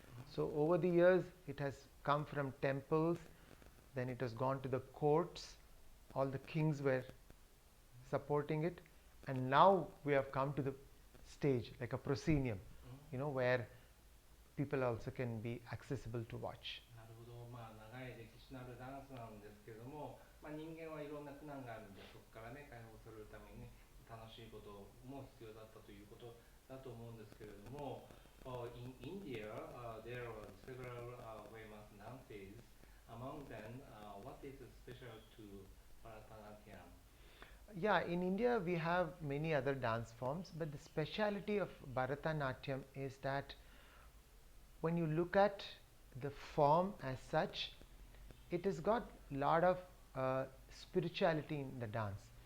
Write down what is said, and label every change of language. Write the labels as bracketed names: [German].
[English] So over the years, it has come from temples, then it has gone to the courts. All the kings were supporting it, and now we have come to the stage like a proscenium, where people also can be accessible to watch. [Japanese] なるほど、長い歴史のあるダンスなんですけども、人間はいろんな苦難があるんで、そこからね解放するために楽しいことも必要だったということだと思うんですけれども、 [English] in India, there are several famous dances. Among them, what is special to Bharatanatyam? Yeah, in India we have many other dance forms, but the speciality of Bharatanatyam is that when you look at the form as such, it has got a lot of spirituality in the dance.